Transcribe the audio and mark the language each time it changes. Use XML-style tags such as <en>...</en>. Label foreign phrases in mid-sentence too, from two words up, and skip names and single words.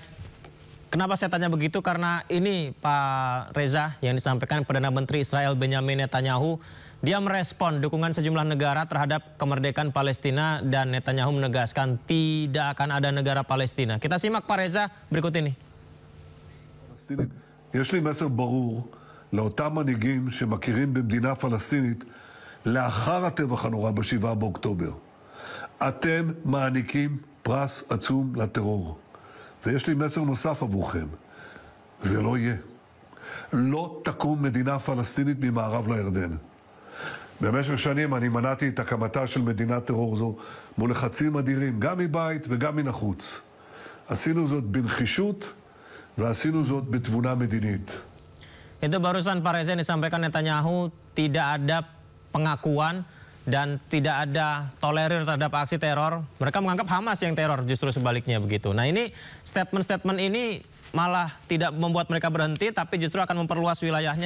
<id>Kenapa saya tanya begitu? Karena ini Pak Reza yang disampaikan Perdana Menteri Israel Benjamin Netanyahu, dia merespon dukungan sejumlah negara terhadap kemerdekaan Palestina, dan Netanyahu menegaskan tidak akan ada negara Palestina. Kita simak Pak Reza berikut ini.</id> <he>יש לי מסר ברור לאותם מנהיגים שמכירים במדינה פלסטינית לאחר הטבח הנורא ב7 באוקטובר. אתם מעניקים פרס עצום לטרור. ויש לי מסר נוסף עבורכם. זה לא יהיה. לא תקום מדינה פלסטינית ממערב לירדן. במשך שנים אני מנעתי את הקמתה של מדינת טרור זו מול לחצים אדירים, גם מבית וגם מן החוץ. עשינו זאת בנחישות ועשינו זאת בתבונה מדינית.</he> <id>Itu barusan Pak Reza yang disampaikan Netanyahu, tidak ada pengakuan dan tidak ada tolerir terhadap aksi teror. Mereka menganggap Hamas yang teror, justru sebaliknya begitu. Nah ini statement-statement ini malah tidak membuat mereka berhenti, tapi justru akan memperluas wilayahnya.</id>